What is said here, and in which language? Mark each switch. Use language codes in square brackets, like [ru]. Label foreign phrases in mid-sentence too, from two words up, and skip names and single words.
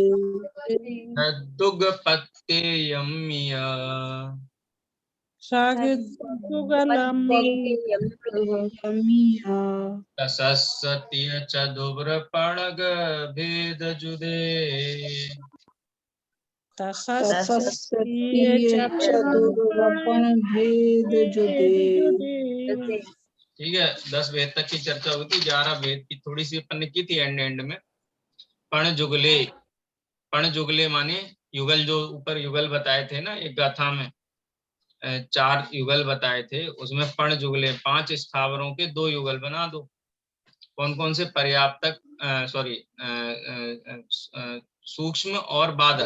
[pra] दुग पत्ते यम्मिया, तसस्सत्य चदुर पणग भेद जुदे। [hi] ठीक है, 10 भेद तक की चर्चा हुई थी, 11 भेद की थोड़ी सी अपन ने की थी एंड में। [pra] पण जुगले, पण जुगले [hi] माने युगल, जो ऊपर युगल बताए थे ना एक गाथा में, 4 युगल बताए थे, उसमें [pra] पण जुगले [hi] 5 स्थावरों के 2 युगल बना दो। कौन कौन से? पर्याप्तक, सूक्ष्म और बादर।